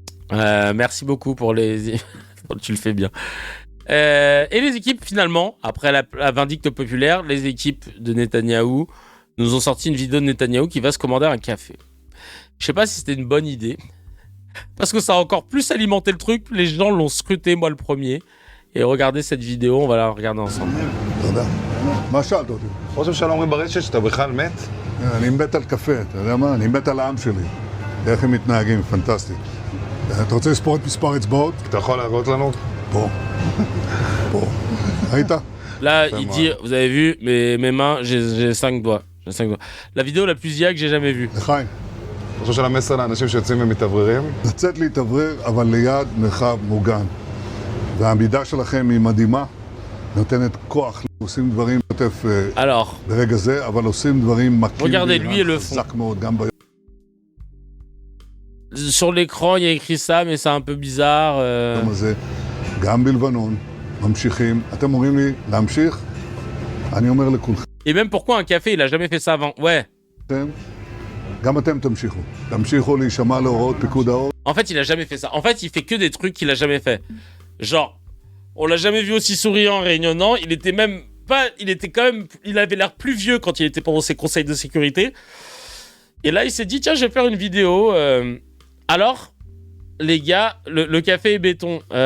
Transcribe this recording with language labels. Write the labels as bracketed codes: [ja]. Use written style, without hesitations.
[fr] Merci beaucoup pour les... tu le fais bien. Et les équipes, finalement, après la vindicte populaire, les équipes de Netanyahou nous ont sorti une vidéo de Netanyahou qui va se commander un café. Je sais pas si c'était une bonne idée, parce que ça a encore plus alimenté le truc. Les gens l'ont scruté, moi le premier. Et regardez cette vidéo, on va la regarder ensemble. [he] מה שאלת אותי? ראש הממשלה אומרים ברשת שאתה בכלל מת? אני מת על קפה, אתה יודע מה? אני מת על העם שלי. איך הם מתנהגים, פנטסטי. אתה רוצה לספור את מספר אצבעות? אתה יכול להראות לנו? פה. ראית? [fr] Là, il dit, vous avez vu, mes mains, j'ai 5 doigts. La vidéo la plus IA que j'ai jamais vue. [he] לחיים. אתה חושב של המסר לאנשים שיוצאים ומתאווררים? לצאת להתאוורר, אבל ליד מרחב מוגן. והעמידה שלכם היא מדהימה. נותנת כוח, עושים דברים עוטף ברגע זה, אבל עושים דברים מכים חזק מאוד גם ביום. [fr] Sur l'écran, il y a écrit ça, mais c'est un peu bizarre. [he] הזה, גם בלבנון, ממשיכים. אתם אומרים לי להמשיך? אני אומר לכולכם. [fr] Et même pourquoi un café, il a jamais fait ça avant? Ouais. [he] גם אתם תמשיכו. תמשיכו להישמע להוראות פיקוד העורף. [fr] En fait, il a jamais fait ça. En fait, il fait que des trucs qu'il a jamais fait. Genre, on l'a jamais vu aussi souriant, rayonnant. Il était même pas... Il avait l'air plus vieux quand il était pendant ses conseils de sécurité. Et là, il s'est dit, tiens, je vais faire une vidéo. Alors, les gars, le café et béton...